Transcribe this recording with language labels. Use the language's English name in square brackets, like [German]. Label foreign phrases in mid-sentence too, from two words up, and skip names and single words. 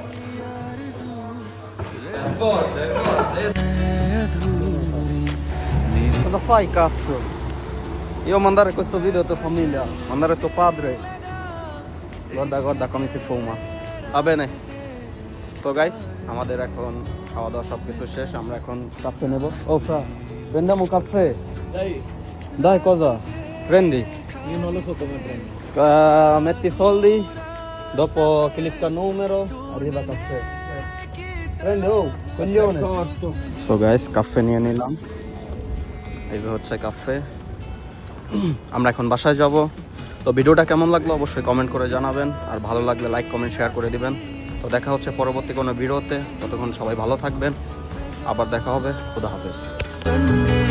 [Italian] Forza, forza. Cosa fai, cazzo? Io mandare questo video a tua famiglia, mandare tuo padre. Guarda come si fuma. Va bene. [English] So guys, [Bangla] আমাদের এখন খাওয়া দাওয়া সব কিছু শেষ, আমরা এখন কাফে নেব। [Italian] oh fra, prendiamo caffè. Dai, Dai cosa? Prendi. io non lo so come prendi. Metti i soldi, dopo clicca numero, arriva caffè. Prendi, oh, coglione. [English] So guys, [Bangla] কাফে নিয়ে নিলাম। এই যে হচ্ছে কাফে। আমরা এখন বাসায় যাব। তো ভিডিওটা কেমন লাগলো অবশ্যই কমেন্ট করে জানাবেন, আর ভালো লাগলে লাইক কমেন্ট শেয়ার করে দিবেন। তো দেখা হচ্ছে পরবর্তী কোনো ভিডিওতে, ততক্ষণ সবাই ভালো থাকবেন, আবার দেখা হবে, খুদা হাফেজ।